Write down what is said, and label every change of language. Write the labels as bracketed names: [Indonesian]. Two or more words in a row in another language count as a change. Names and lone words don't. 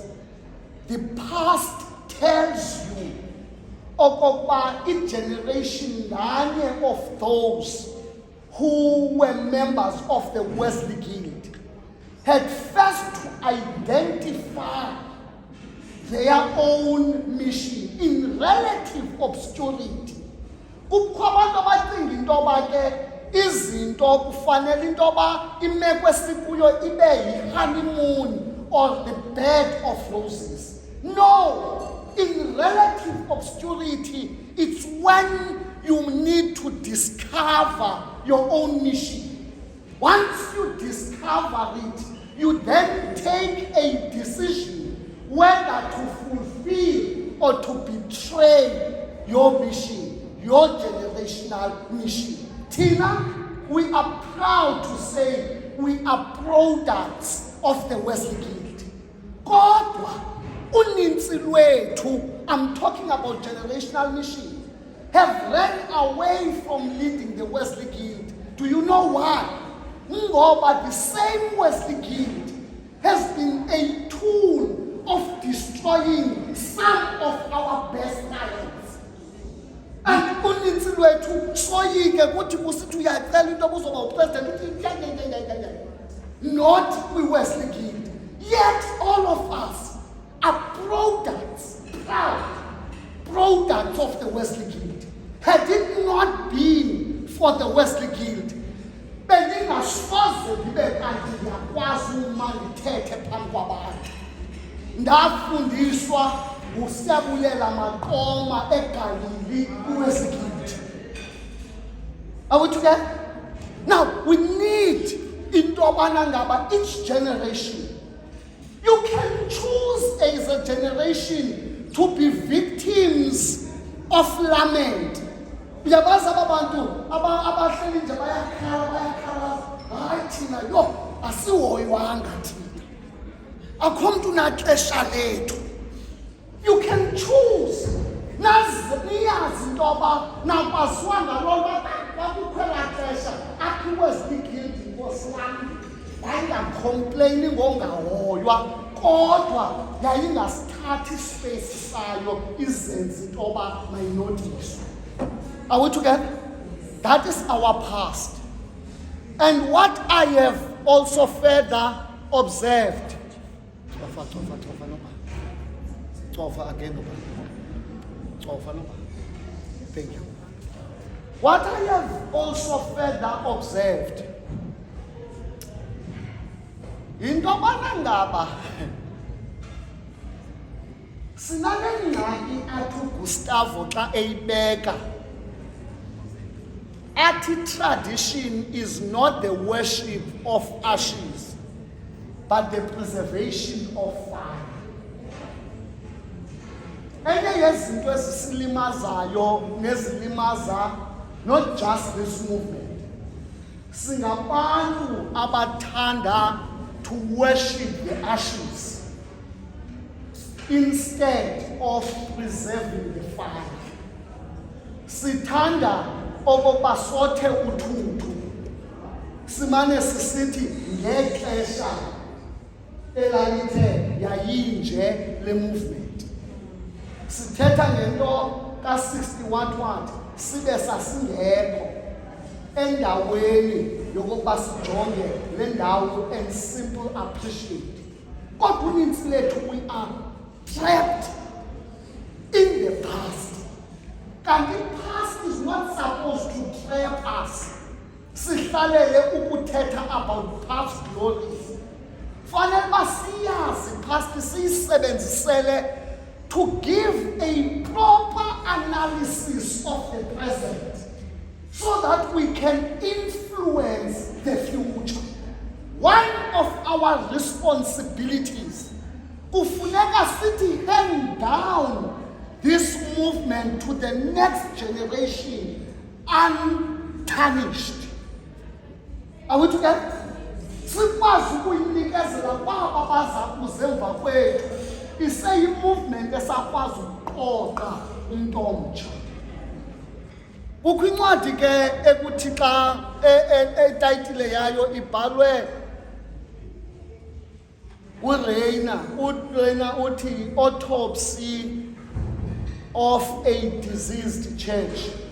[English] The past tells you about each generation of those who were members of the Wesley Guild had first to identify their own mission in relative obscurity. [Xhosa] Kukho abantu abacinga into yoba ke izinto kufanele into yoba imeko esikuyo ibe yi-honeymoon [English] or the bed of roses. No, in relative obscurity, it's when you need to discover your own mission. Once you discover it, you then take a decision whether to fulfill or to betray your mission, your generational mission. Tina, we are proud to say we are products of the Wesley Guild. [Xhosa] Kodwa, uninzi lwethu, [English] I'm talking about generational mission, have ran away from leading the Wesley Guild. Do you know why? Ngoba the same Wesley Guild has been a tool of destroying some of our best talents. [Xhosa] And uninzi lwethu soyike kuthi kusithi uyacela into obuzoba upresident [English] not we Wesley Guild. Yet all of us are products, proud products of the Wesley Guild. Had it not been for the Wesley Guild, [Xhosa] bendingasoze ndibe kanti ndiyakwazi uma ndithethe phambi kwabantu. Ndafundiswa nguSiyabulela Maqoma eGalili uWesley Guild. [English] Are we together? Now we need [Xhosa] into yobana ngaba [English] each generation. You can choose as a generation to be victims of lament. [Xhosa] Uyabazi abantu abahleli nje bayakhala hayi thina yo asihoyiwanga thina. Akho mntu naxesha lethu. [English] You can choose. [Xhosa] Niyazi into yoba nakwaziwa ngaloo nto kwakukhwela xesha apha iWesley Guild Nkosi yam yayingacomplaini ngongahoywa kodwa yayingasithathi ispace sayo izenze into yoba mayinotiswe. [English] Are we together? That is our past. And what I have also further observed. Thank you. What I have also further observed. [Xhosa] Into yobana ngaba sinale ngxaki athi uGustavo xa eyibeka athi [English] tradition is not the worship of ashes but the preservation of fire. [Xhosa] Enye yezinto ezisilimazayo nezilimaza [English] not just this movement, [Xhosa] singabantu abathanda [English] to worship the ashes instead of preserving the fire. [Xhosa] Sithanda okokuba sothe uthuthu simane sisithi ngexesha elalithe yayinje le movement. Sithetha ngento ka-61 sibe sasingekho endaweni yokuba sijonge le ndawo [English] and simple appreciate. [Xhosa] Kodwa unintsi lethu [English] we are trapped in the past. And the past is not supposed to trap us. [Xhosa] Sihlalele ukuthetha [English] about past glories. [Xhosa] Fanele uba siyazi [English] past siyisebenzisele to give a proper analysis of the present so that we can influence the future. One of our responsibilities [Xhosa] kufuneka sithi [English] hand down this movement to the next generation untarnished. Are we together? [Xhosa] Sikwazi ukuyinikezela kwaba baza kuzemva kwethu iseyi-movement esakwazi ukuqoqa into omtsha. Kukho incwadi ke ekuthi xa etayitile yayo ibhalwe uReina uthi Autopsy of a Diseased Church.